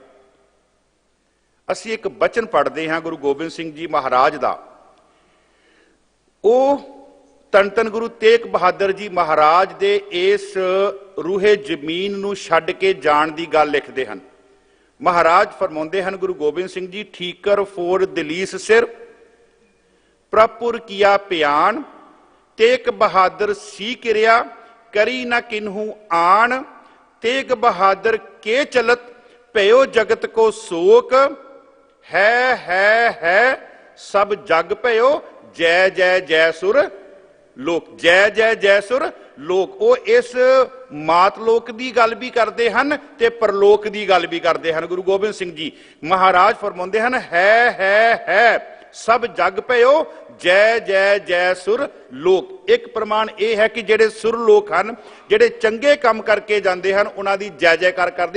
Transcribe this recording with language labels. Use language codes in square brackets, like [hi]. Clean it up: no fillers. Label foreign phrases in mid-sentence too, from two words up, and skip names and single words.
[pa] ਅਸੀਂ ਇੱਕ ਬਚਨ ਪੜ੍ਹਦੇ ਹਾਂ ਗੁਰੂ ਗੋਬਿੰਦ ਸਿੰਘ ਜੀ ਮਹਾਰਾਜ ਦਾ, ਉਹ ਧੰਨ ਧੰਨ ਗੁਰੂ ਤੇਗ ਬਹਾਦਰ ਜੀ ਮਹਾਰਾਜ ਦੇ ਇਸ ਰੂਹੇ ਜ਼ਮੀਨ ਨੂੰ ਛੱਡ ਕੇ ਜਾਣ ਦੀ ਗੱਲ ਲਿਖਦੇ ਹਨ। ਮਹਾਰਾਜ ਫਰਮਾਉਂਦੇ ਹਨ, ਗੁਰੂ ਗੋਬਿੰਦ ਸਿੰਘ ਜੀ, [bra] ਠੀਕਰ ਫੋਰ ਦਲੀਸ ਸਿਰ ਪ੍ਰਭੁਰ ਕੀਆ ਪਿਆਨ, ਤੇਗ ਬਹਾਦਰ ਸੀ ਕਿਰਿਆ ਕਰੀ ਨਾ ਕਿਨਹੂ ਆਣ, ਤੇਗ ਬਹਾਦਰ के चलत भयो जगत को शोक, है सब जग भयो जय जय जय सुर लोक। जय जय जय सुर लोक, [pa] ਉਹ ਇਸ ਮਾਤ ਲੋਕ ਦੀ ਗੱਲ ਵੀ ਕਰਦੇ ਹਨ ਤੇ ਪਰਲੋਕ ਦੀ ਗੱਲ ਵੀ ਕਰਦੇ ਹਨ। ਗੁਰੂ ਗੋਬਿੰਦ ਸਿੰਘ ਜੀ ਮਹਾਰਾਜ ਫਰਮਾਉਂਦੇ ਹਨ, [bra] ਹੈ ਸਭ ਜਗ ਭਇਓ ਜੈ ਜੈ ਜੈ ਸੁਰ ਲੋਕ। [pa] ਇੱਕ ਪ੍ਰਮਾਣ ਇਹ ਹੈ ਕਿ ਜਿਹੜੇ ਸੁਰ ਲੋਕ ਹਨ, ਜਿਹੜੇ ਚੰਗੇ ਕੰਮ ਕਰਕੇ ਜਾਂਦੇ ਹਨ, ਉਹਨਾਂ ਦੀ ਜੈ ਜੈਕਾਰ ਕਰਦੇ।